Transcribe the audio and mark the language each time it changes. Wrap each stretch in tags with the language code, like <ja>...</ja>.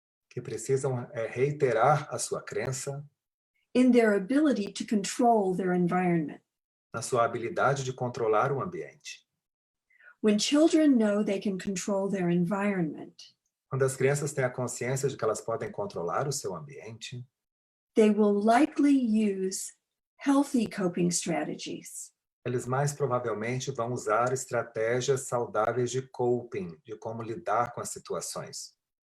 <pt>que precisam reiterar a sua crença</pt> <en>in their ability to control their environment.</en> <pt>na sua habilidade de controlar o ambiente.</pt> <en>When children know they can control their environment,</en> <pt>Quando as crianças têm a consciência de que elas podem controlar o seu ambiente,</pt> <en>they will likely use healthy coping strategies.</en> <pt>eles mais provavelmente vão usar estratégias saudáveis de coping, de como lidar com as situações.</pt>